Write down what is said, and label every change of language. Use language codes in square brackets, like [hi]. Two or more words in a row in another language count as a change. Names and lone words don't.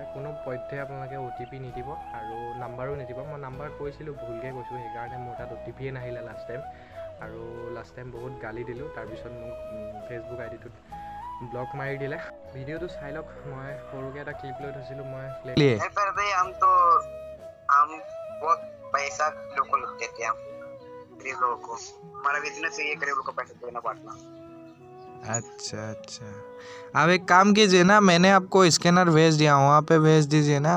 [as] কোনো পধ্যে আপোনালোকে OTP নিদিব আৰু নাম্বাৰো নিদিব। মই নাম্বাৰ কৈছিলোঁ, ভুলকৈ কৈছোঁ, সেইকাৰণে মোৰ তাত OTPয়ে নাহিলে [en] last time. [as] আৰু [en] last time [as] বহুত গালি দিলোঁ, তাৰপিছত মোক ফেচবুক আইডিটোত ব্লক মাৰি দিলে। ভিডিঅ'টো চাই লওক, মই সৰুকৈ এটা ক্লিপ লৈ থৈছিলোঁ মই [hi] अच्छा अच्छा, आप एक काम कीजिए ना, मैंने आपको स्कैनर भेज दिया, वहाँ पे भेज दीजिए ना।